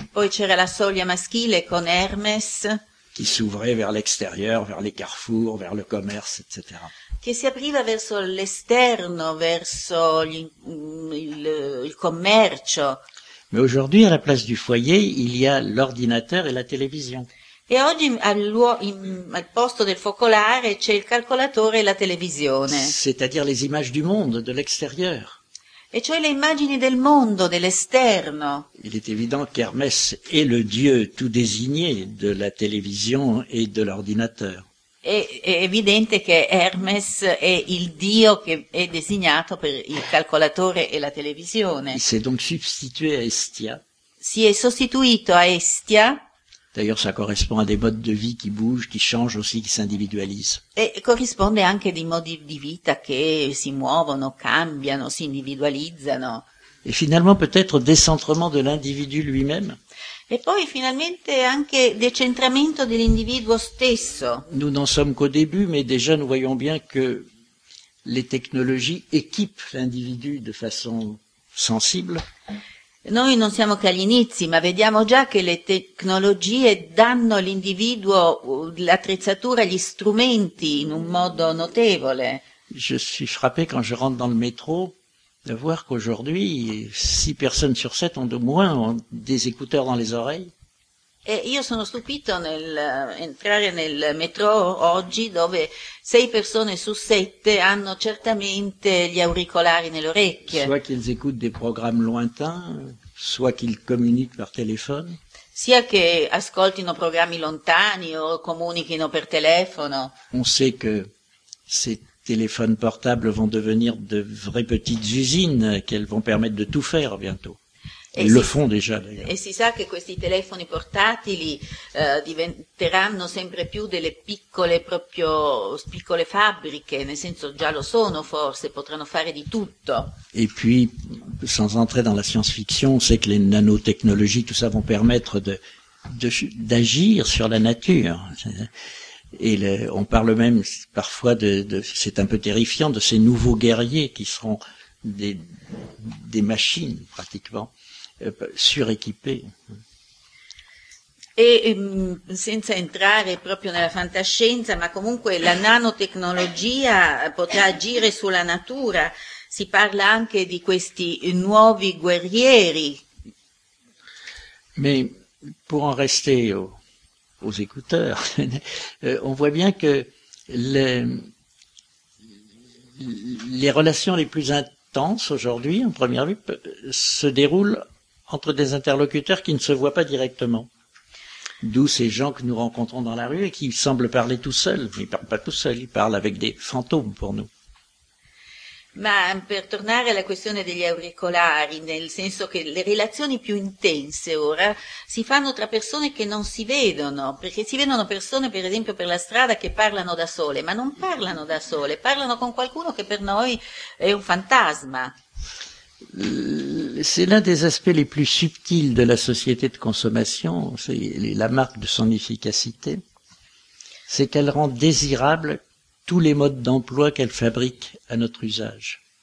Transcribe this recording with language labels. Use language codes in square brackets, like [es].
[it] E poi c'era la soglia maschile con Hermès. [fr] Qui s'ouvrait vers l'extérieur, vers les carrefours, vers le commerce, etc. [it] Che si apriva verso l'esterno, verso il commercio. [fr] Mais aujourd'hui, à la place du foyer, il y a l'ordinateur et la télévision. [it] E oggi al posto del focolare c'è il calcolatore e la televisione. [fr] C'est-à-dire les images du monde, de l'extérieur. [it] E cioè le immagini del mondo, dell'esterno. [fr] Il est évident qu'Hermès est le dieu tout désigné de la télévision et de l'ordinateur. [it] È evidente che Hermes è il dio che è designato per il calcolatore e la televisione. [fr] Il s'est donc substitué à Estia. [it] Si è sostituito a Estia. [fr] D'ailleurs, ça correspond à des modes de vie qui bougent, qui changent aussi, qui s'individualisent. [it] E corrisponde anche dei modi di vita che si muovono, cambiano, si individualizzano. [fr] Et finalement, peut-être décentrement de l'individu lui-même. [it] E poi finalmente anche decentramento dell'individuo stesso. [fr] Nous n'en sommes qu'au début, mais déjà nous voyons bien que les technologies équipent l'individu de façon sensible. [it] Noi non siamo che agli inizi, ma vediamo già che le tecnologie danno all'individuo l'attrezzatura, gli strumenti in un modo notevole. [fr] Je suis frappé quand je rentre dans le métro. De voir qu'aujourd'hui, 6 personnes sur 7 ont de moins des écouteurs dans les oreilles. [it] E io sono stupito nel entrare nel metro oggi dove 6 persone su 7 hanno certamente gli auricolari nelle orecchie. [fr] Soit qu'ils écoutent des programmes lointains, soit qu'ils communiquent par téléphone. [it] Sia che ascoltino programmi lontani o comunichino per telefono. [fr] On sait que c'est téléphones portables vont devenir de vraies petites usines qu'elles vont permettre de tout faire bientôt. Ils le font déjà d'ailleurs. Et si ça [it] que questi telefoni portatili diventeranno sempre più delle piccole proprio piccole fabbriche, nel senso già lo sono forse, potranno fare di tutto. [fr] Et puis sans entrer dans la science-fiction, on sait que les nanotechnologies tout ça vont permettre d'agir sur la nature. Et on parle même parfois de c'est un peu terrifiant, de ces nouveaux guerriers qui seront des machines pratiquement suréquipées. [it] Et senza entrare proprio nella fantascienza, ma comunque la nanotecnologia potrà agire sulla natura. Si parla anche di questi nuovi guerrieri. [fr] Mais pour en rester aux écouteurs, on voit bien que les relations les plus intenses aujourd'hui, en première vue, se déroulent entre des interlocuteurs qui ne se voient pas directement. D'où ces gens que nous rencontrons dans la rue et qui semblent parler tout seuls. Ils ne parlent pas tout seuls, ils parlent avec des fantômes pour nous. [it] Ma per tornare alla questione degli auricolari, nel senso che le relazioni più intense ora si fanno tra persone che non si vedono, perché si vedono persone per esempio per la strada che parlano da sole, ma non parlano da sole, parlano con qualcuno che per noi è un fantasma. [fr] c'est l'un des aspects les plus subtils de la société de consommation, c'est la marque de son efficacité, c'est qu'elle rend désirables tous les modes d'emploi qu'elle fabrique à notre usage.